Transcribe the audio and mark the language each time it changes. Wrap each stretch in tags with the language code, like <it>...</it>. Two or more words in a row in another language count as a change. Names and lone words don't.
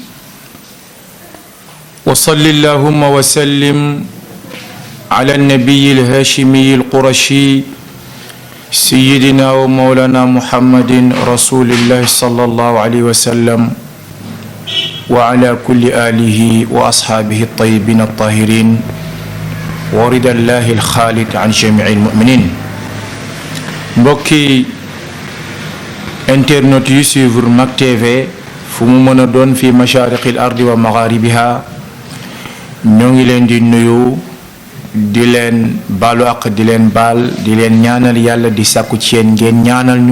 <ar>وصل اللهم وسلم على النبي الهاشمي القرشي سيدنا ومولانا محمد رسول الله صلى الله عليه وسلم وعلى كل آله وأصحابه الطيبين الطاهرين ورضا الله الخالد عن جميع المؤمنين.</ar> <wo>mbokki internet yu suivre Mak TV fu mu mën a doon fi</wo> <ar>mashariqil ardi wa magharibiha</ar> <wo>ñoo ngi leen di nuyu di leen baalu ak di leen baal di leen ñaanal yàlla di sàkku ci yéen ngeen ñaanal ñu.</wo>